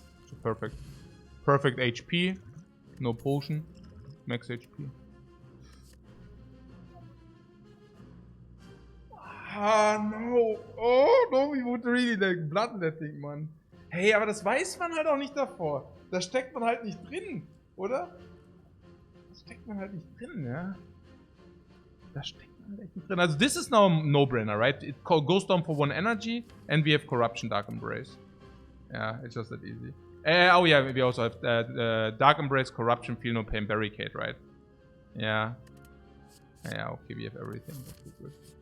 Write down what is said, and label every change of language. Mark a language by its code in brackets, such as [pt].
[en] So perfect. Perfect HP. No potion. Max HP. Ah, no. Oh, no, we would really like bloodletting, man. [de] Hey, aber das weiß man halt auch nicht davor. Da steckt man halt nicht drin, oder? Da steckt man halt nicht drin, ja. Da steckt man halt nicht drin. [en] Also, this is now a no-brainer, right? It goes down for 1 energy, and we have Corruption Dark Embrace. Yeah, it's just that easy. Oh yeah, we also have Dark Embrace, Corruption, Feel No Pain, Barricade, right? Yeah. Yeah, okay, we have everything. That's good.